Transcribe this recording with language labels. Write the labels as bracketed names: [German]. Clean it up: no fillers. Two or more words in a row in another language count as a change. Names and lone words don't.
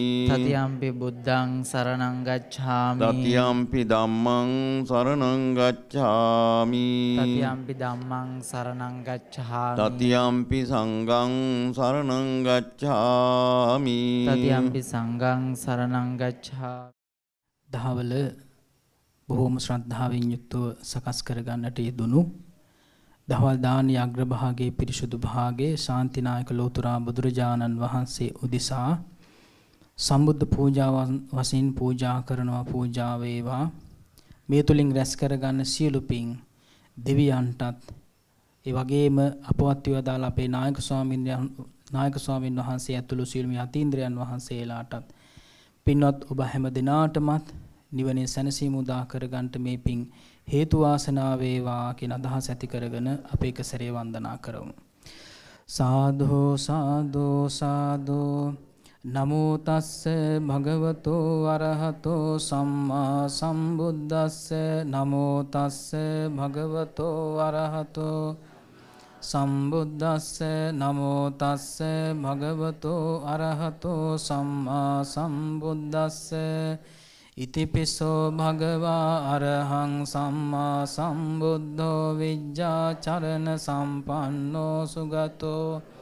[Pali] තතියම්පි බුද්ධං සරණං ගච්ඡාමි තතියම්පි ධම්මං සරණං ගච්ඡාමි තතියම්පි ධම්මං සරණං ගච්ඡාමි තතියම්පි සංඝං සරණං ගච්ඡාමි තතියම්පි සංඝං සරණං ගච්ඡාමි [Sinhala] දහවල බොහෝම ශ්‍රද්ධාවෙන් යුක්තව සකස් කරගන්නට යෙදුණු දහවල් දානීය අග්‍රභාගයේ පිරිසුදු භාගයේ ශාන්තිනායක ලෝතුරා බුදුරජාණන් වහන්සේ උදෙසා සම්බුද්ධ පූජාවන් වශයෙන් පූජා කරනවා පූජා වේවා මේ තුලින් රැස් කරගන්න සියලු පින් දෙවියන්ටත් ඒ වගේම අපවත් වේදාල අපේ නායක ස්වාමීන් වහන්සේ ඇතුළු සියලුම යතීන්ද්‍රයන් වහන්සේලාටත් පින්වත් ඔබ හැම දිනාටමත් නිවනේ සැනසීම උදා කරගන්නට මේ පින් හේතු වාසනා වේවා කියන අදහස ඇති කරගෙන අප එක සැරේ වන්දනා කරමු. [Pali] සාදු සාදු සාදු නමෝ තස්ස භගවතෝ අරහතෝ සම්මා සම්බුද්දස්ස නමෝ තස්ස භගවතෝ අරහතෝ සම්බුද්දස්ස නමෝ තස්ස භගවතෝ අරහතෝ සම්මා සම්බුද්දස්ස ඉතිපිසෝ භගවා අරහං සම්මා සම්බුද්ධෝ විජ්ජාචරණ සම්පන්නෝ සුගතෝ